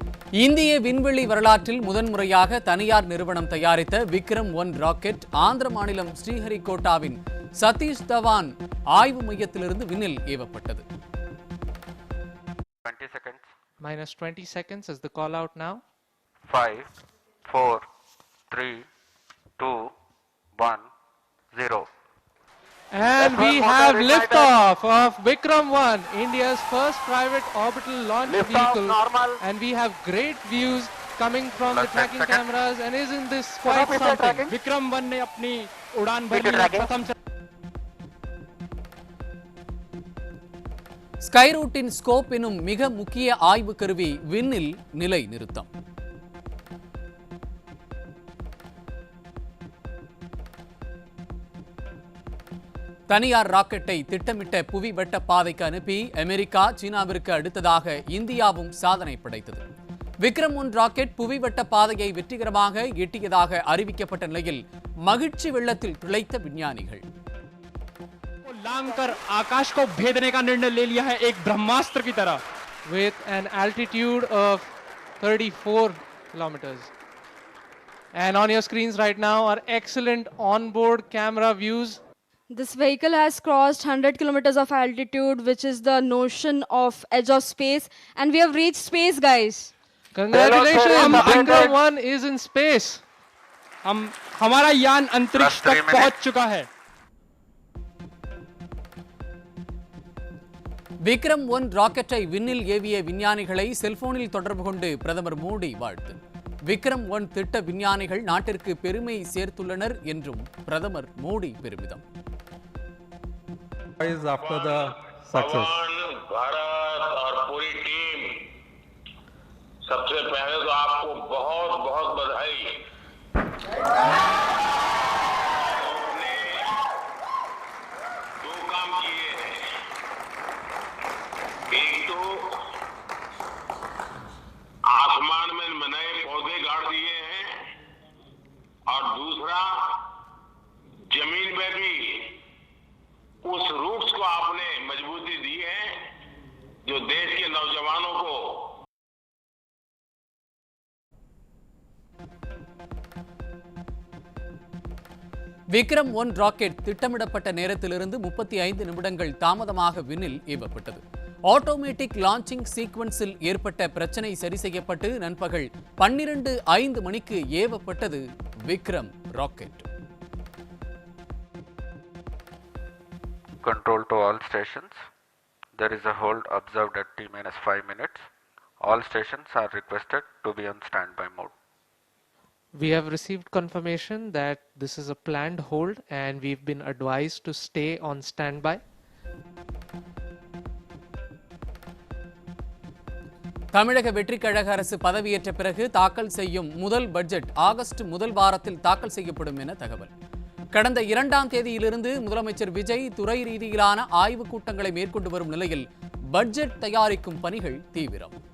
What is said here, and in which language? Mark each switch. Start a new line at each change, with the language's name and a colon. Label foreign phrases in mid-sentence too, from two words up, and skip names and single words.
Tamil: இந்திய விண்வெளி வரலாற்றில் முதன்முறையாக தனியார் நிறுவனம் தயாரித்த விக்ரம்-1 ராக்கெட் ஆந்திர மாநிலம் ஸ்ரீஹரிகோட்டாவின் சதீஷ் தவான் ஆய்வு மையத்திலிருந்து விண்ணில் ஏவப்பட்டது.
English: 20 seconds. Minus 20 seconds is the call out now. 5, 4, 3, 2, 1, 0. And we have liftoff of Vikram-1, India's first private orbital launch vehicle. And we have great views coming from the tracking cameras. And isn't this quite something?
Hindi: Vikram-1 ने अपनी उड़ान भरी प्रथम
Tamil: ஸ்கைரூட்டின் ஸ்கோப் எனும் மிக முக்கிய ஆய்வு கருவி விண்ணில் நிலை நிறுத்தம். தனியார் ராக்கெட்டை திட்டமிட்ட புவி வட்ட பாதைக்கு அனுப்பி அமெரிக்கா சீனாவிற்கு அடுத்ததாக இந்தியாவும் சாதனை படைத்தது. விக்ரம்-1 ராக்கெட் புவி வட்ட பாதையை வெற்றிகரமாக எட்டியதாக அறிவிக்கப்பட்ட நிலையில் மகிழ்ச்சி வெள்ளத்தில் திளைத்த விஞ்ஞானிகள்
Hindi: लांघकर आकाश को भेदने का निर्णय ले लिया है एक ब्रह्मास्त्र की तरह.
English: With an altitude of 34 kilometers. And on your screens right now are excellent onboard camera views. This vehicle has crossed 100 kilometers of altitude, which is the notion of edge of space, and we have reached space, guys. Congratulations, Vikram-1 is in space.
Hindi: हमारा यान अंतरिक्ष तक पहुंच चुका है.
Tamil: விக்ரம்-1 ராக்கெட்டை விண்ணில் ஏவிய விஞ்ஞானிகளை செல்போனில் தொடர்பு கொண்டு பிரதமர் மோடி வாழ்த்து. விக்ரம்-1 திட்ட விஞ்ஞானிகள் நாட்டிற்கு பெருமை சேர்த்துள்ளனர் என்றும் பிரதமர் மோடி பெருமிதம்.
English: After the success.
Hindi: भारत और पूरी टीम, सबसे पहले तो आपको बहुत बहुत बधाई. दो काम किए हैं, एक तो आसमान में नए पौधे गाड़ दिए हैं और दूसरा जमीन में भी उस रूट्स को आपने मजबूती दी है जो देश के नौजवानों को
Tamil: விக்ரம்-1 ராக்கெட் திட்டமிடப்பட்ட நேரத்திலிருந்து 35 நிமிடங்கள் தாமதமாக விண்ணில் ஏவப்பட்டது.
English: automatic launching sequence
Tamil: ஏற்பட்ட பிரச்சனை சரி செய்யப்பட்டு நண்பகல் 12:05 மணிக்கு ஏவப்பட்டது விக்ரம் ராக்கெட்.
English: Control to all stations. There is a hold observed at T-5 minutes. All stations are requested to be on standby mode. We have received confirmation that this is a planned hold and we've been advised to stay on standby.
Tamil: தமிழக வெற்றிக் கழக அரசு பதவியேற்ற பிறகு தாக்கல் செய்யும் முதல் பட்ஜெட் ஆகஸ்ட் முதல் வாரத்தில் தாக்கல் செய்யப்படும் என தகவல். கடந்த 2ஆம் தேதியிலிருந்து முதலமைச்சர் விஜய் துறை ரீதியிலான ஆய்வுக் கூட்டங்களை மேற்கொண்டு வரும் நிலையில் பட்ஜெட் தயாரிக்கும் பணிகள் தீவிரம்.